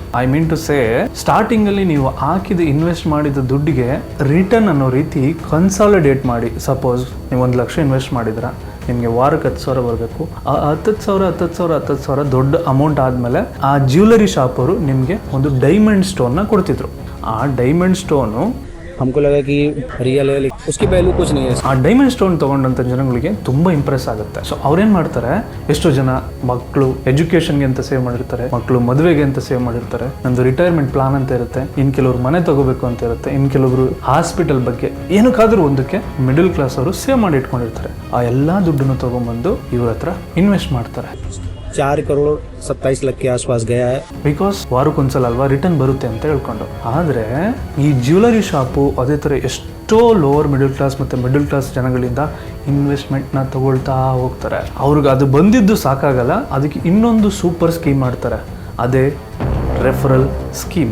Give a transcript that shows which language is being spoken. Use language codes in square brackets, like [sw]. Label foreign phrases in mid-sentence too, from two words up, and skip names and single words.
[en] I mean to say, [kn] ಸ್ಟಾರ್ಟಿಂಗ್ ಅಲ್ಲಿ ನೀವು ಹಾಕಿದ ಇನ್ವೆಸ್ಟ್ ಮಾಡಿದ ದುಡ್ಡಿಗೆ ರಿಟರ್ನ್ ಅನ್ನೋ ರೀತಿ ಕನ್ಸಾಲಿಡೇಟ್ ಮಾಡಿ. ಸಪೋಸ್ ನೀವು 1 ಲಕ್ಷ ಇನ್ವೆಸ್ಟ್ ಮಾಡಿದ್ರ, ನಿಮಗೆ ವಾರಕ್ಕೆ 10,000 ಬರಬೇಕು. ಆ 10,000 ದೊಡ್ಡ ಅಮೌಂಟ್ ಆದಮೇಲೆ ಆ [en] jewellery shop [kn] ಅವರು ನಿಮಗೆ ಒಂದು [en] diamond stone [kn] ಕೊಡ್ತಿದ್ರು. [en] ಆ diamond stone [hi] हमको लगा कि रियल है, उसकी वैल्यू कुछ नहीं है. [kn] ಆ [en] diamond stone [kn] ತಗೊಂಡಂತ ಜನಗಳಿಗೆ ತುಂಬಾ ಇಂಪ್ರೆಸ್ ಆಗುತ್ತೆ. ಸೊ ಅವ್ರೇನ್ ಮಾಡ್ತಾರೆ, ಎಷ್ಟೋ ಜನ ಮಕ್ಕಳು ಎಜುಕೇಶನ್ಗೆ ಅಂತ ಸೇವ್ ಮಾಡಿರ್ತಾರೆ, ಮಕ್ಕಳು ಮದುವೆಗೆ ಅಂತ ಸೇವ್ ಮಾಡಿರ್ತಾರೆ, ನಂದು [en] retirement plan [kn] ಅಂತ ಇರುತ್ತೆ, ಇನ್ ಕೆಲವರು ಮನೆ ತಗೋಬೇಕು ಅಂತ ಇರುತ್ತೆ, ಇನ್ ಕೆಲವರು ಹಾಸ್ಪಿಟಲ್ ಬಗ್ಗೆ ಏನಕ್ಕಾದ್ರೂ ಒಂದಕ್ಕೆ [en] middle class [kn] ಅವರು ಸೇವ್ ಮಾಡಿ ಇಟ್ಕೊಂಡಿರ್ತಾರೆ. ಆ ಎಲ್ಲಾ ದುಡ್ಡನ್ನು ತಗೊಂಡ್ಬಂದು ಇವ್ರ ಹತ್ರ ಇನ್ವೆಸ್ಟ್ ಮಾಡ್ತಾರೆ. [hi] 4 करोड़ 27 लाख के आसपास गया है. [kn] ಬಿಕಾಸ್ ವಾರಕ್ಕೊಂದ್ಸಲ ಅಲ್ವಾ ರಿಟರ್ನ್ ಬರುತ್ತೆ ಅಂತ ಹೇಳ್ಕೊಂಡು. ಆದರೆ ಈ [en] jewellery shop [kn] ಅದೇ ಥರ ಎಷ್ಟೋ [en] lower middle class [kn] ಮತ್ತು [en] middle class [kn] ಜನಗಳಿಂದ ಇನ್ವೆಸ್ಟ್ಮೆಂಟ್ನ ತಗೊಳ್ತಾ ಹೋಗ್ತಾರೆ. ಅವ್ರಿಗೆ ಅದು ಬಂದಿದ್ದು ಸಾಕಾಗಲ್ಲ, ಅದಕ್ಕೆ ಇನ್ನೊಂದು [en] super scheme [kn] ಮಾಡ್ತಾರೆ, ಅದೇ [en] referral scheme.